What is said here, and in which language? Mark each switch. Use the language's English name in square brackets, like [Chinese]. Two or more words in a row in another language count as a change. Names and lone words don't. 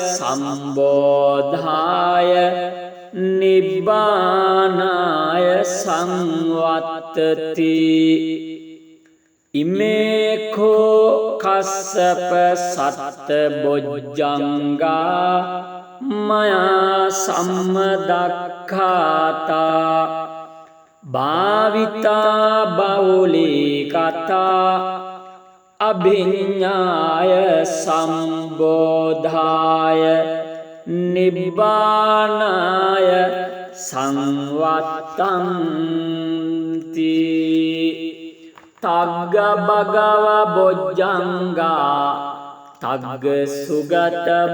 [Pali] සම්බෝධාය නිබ්බානාය සංවත්තති ඉමේඛෝ කස්සප සත්ත බොජ්ජංගා මයා සම්මදක්ඛාතා භාවිතා බහුලී කතා අභිඤ්ඤාය සම්බෝධාය නිබ්බානාය සංවත්තන්ති තග්ග භගව බොජ්ජංගා තග්ග සුගත